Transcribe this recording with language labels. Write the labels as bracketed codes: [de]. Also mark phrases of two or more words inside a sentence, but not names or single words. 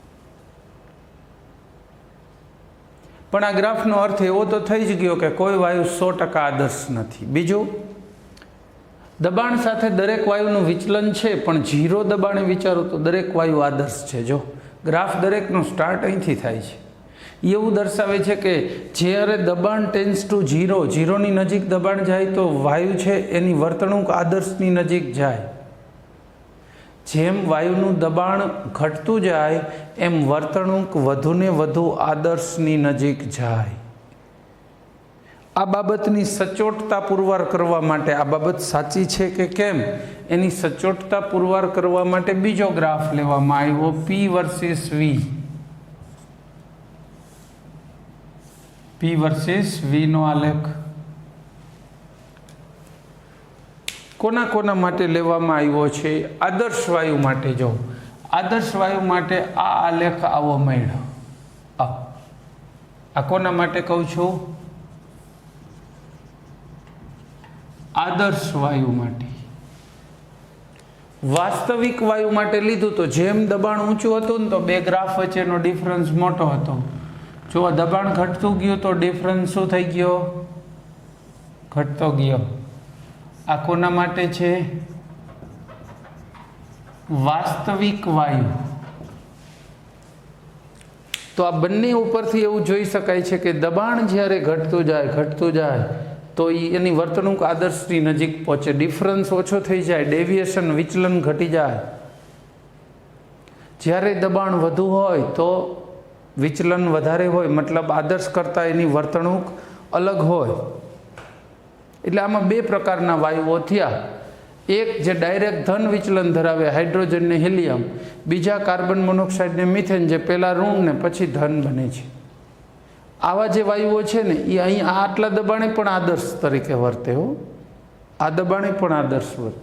[gu] પણ આ ગ્રાફનો અર્થ એવો તો થઈ જ ગયો કે કોઈ વાયુ 100% આદર્શ નથી। બીજું, દબાણ સાથે દરેક વાયુનું વિચલન છે, પણ જીરો દબાણે વિચારો તો દરેક વાયુ આદર્શ છે। જો ગ્રાફ દરેકનો સ્ટાર્ટ અહીંથી થાય છે। એવું દર્શાવે છે કે જ્યારે દબાણ [en] tends to zero, [gu] જીરોની નજીક દબાણ જાય તો વાયુ છે એની વર્તણૂક આદર્શની નજીક જાય। જેમ વાયુનું દબાણ ઘટતું જાય એમ વર્તણૂક વધુને વધુ આદર્શની નજીક જાય। આ બાબતની સચોટતા પુરવાર કરવા માટે, આ બાબત સાચી છે કે કેમ એની સચોટતા પુરવાર કરવા માટે બીજો ગ્રાફ લેવામાં આવ્યો, [en] P versus V. P versus V [gu] નો આલેખ કોના કોના માટે લેવામાં આવ્યો છે? આદર્શ વાયુ માટે। જો આદર્શ વાયુ માટે આ આલેખ આવો મળ્યો। આ કોના માટે કહું છું? આદર્શ વાયુ માટે। વાસ્તવિક વાયુ માટે લીધું તો જેમ દબાણ ઊંચું હતું તો બે ગ્રાફ વચ્ચેનો ડિફરન્સ મોટો હતો। જો દબાણ ઘટતું ગયું તો ડિફરન્સ શું થઈ ગયો? ઘટતો ગયો। આ કોના માટે છે? વાસ્તવિક વાયુ। તો આ બંને ઉપરથી એવું જોઈ શકાય છે કે દબાણ જ્યારે ઘટતું જાય તો એની વર્તણૂક આદર્શની નજીક પહોંચે। ડિફરન્સ ઓછો થઈ જાય, ડેવિએશન વિચલન ઘટી જાય। જ્યારે દબાણ વધુ હોય તો વિચલન વધારે હોય, મતલબ આદર્શ કરતા એની વર્તણૂક અલગ હોય। એટલે આમાં બે પ્રકારના વાયુઓ થયા। એક જે ડાયરેક્ટ ધન વિચલન ધરાવે હાઇડ્રોજન ને હિલિયમ, બીજા [en] carbon monoxide [gu] ને મિથેન જે પહેલાં ઋણ ને પછી ધન બને છે. આવા જે વાયુઓ છે ને એ અહીં આટલા દબાણે પણ આદર્શ તરીકે વર્તે હો, આ દબાણે પણ આદર્શ વર્તે.